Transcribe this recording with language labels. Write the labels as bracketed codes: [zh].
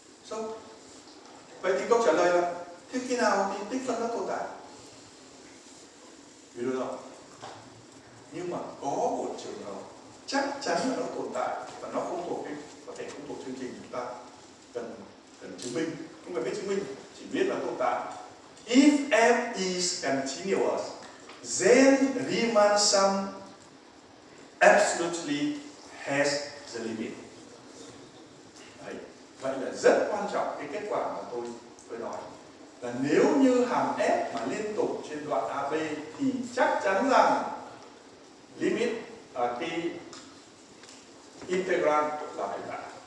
[vi] So, vậy thì câu trả lời là thế khi nào thì tích phân nó tồn tại? [en] We don't know. [vi] Nhưng mà có một trường hợp chắc chắn là nó tồn tại và nó không thuộc cái, có thể không thuộc chương trình chúng ta cần chứng minh, không cần biết chứng minh, chỉ biết là tồn tại. [en] If f is continuous, then Riemann sum absolutely has the limit. [vi] Đấy. Vậy là rất quan trọng cái kết quả mà tôi nói là nếu như hàm f mà liên tục trên đoạn AB thì chắc chắn rằng limit cái integral là phải đạt.